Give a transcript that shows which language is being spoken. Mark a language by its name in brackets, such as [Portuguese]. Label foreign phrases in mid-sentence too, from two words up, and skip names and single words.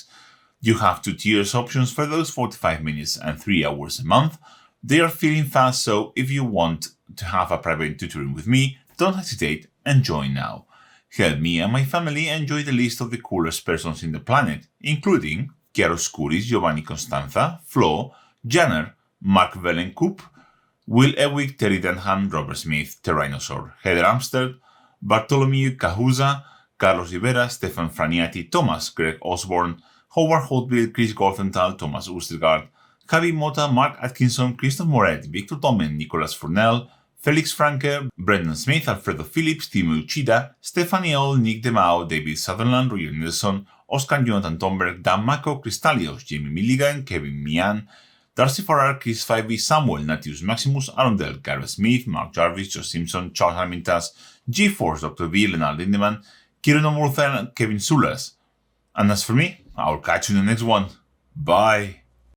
[English] You have 2 tiers options for those, 45 minutes and 3 hours a month. They are filling fast, so if you want to have a private tutoring with me, don't hesitate and join now. Help me and my family enjoy the list of the coolest persons in the planet, including Chiaroscuris, Giovanni Constanza, Flo, Janner, Mark Vellenkoop, Will Ewig, Terry Denham, Robert Smith, Tyrannosaur, Heather Amsterd, Bartholomew Cahuza, Carlos Rivera, Stefan Franiati, Thomas, Greg Osborne, Howard Holtville, Chris Golfenthal, Thomas Oostergaard, Javi Mota, Mark Atkinson, Christoph Moret, Victor Domen, Nicolas Fournel, Felix Franke, Brendan Smith, Alfredo Phillips, Timo Uchida, Stephanie Oll, Nick DeMao, David Sutherland, Roger Nilsson, Oscar Jonathan Tomberg, Dan Mako, Cristalios, Jamie Milligan, Kevin Mian, Darcy Farrar, Chris Fivey, Samuel, Natius Maximus, Arundel, Gareth Smith, Mark Jarvis, Josh Simpson, Charles Armintas, G-Force, Dr. V, Leonard Lindemann, Kieran O'Murtha, and Kevin Sulas. And as for me, I'll catch you in the next one. Bye!